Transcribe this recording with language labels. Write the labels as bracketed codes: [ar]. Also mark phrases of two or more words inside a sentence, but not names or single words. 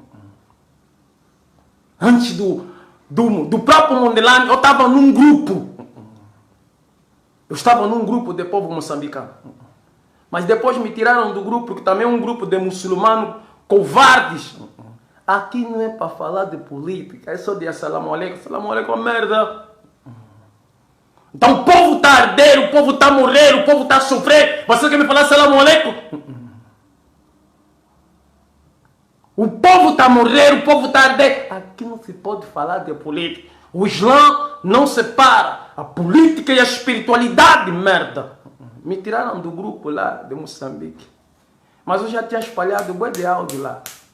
[pt] Antes do próprio Mondlane, eu estava num grupo. Eu estava num grupo de povo moçambicano. Mas depois me tiraram do grupo, que também é um grupo de muçulmanos covardes. Aqui não é para falar de política, é só de [ar] السلام عليكم. السلام عليكم, [pt] merda. Então o povo está a arder, o povo está a morrer, o povo está a sofrer. Você quer me falar [ar] السلام عليكم? [pt] O povo está a morrer, o povo está a arder. Aqui não se pode falar de política. O Islã não separa a política e a espiritualidade, merda. Me tiraram do grupo lá de Moçambique. Mas eu já tinha espalhado bué de áudio lá.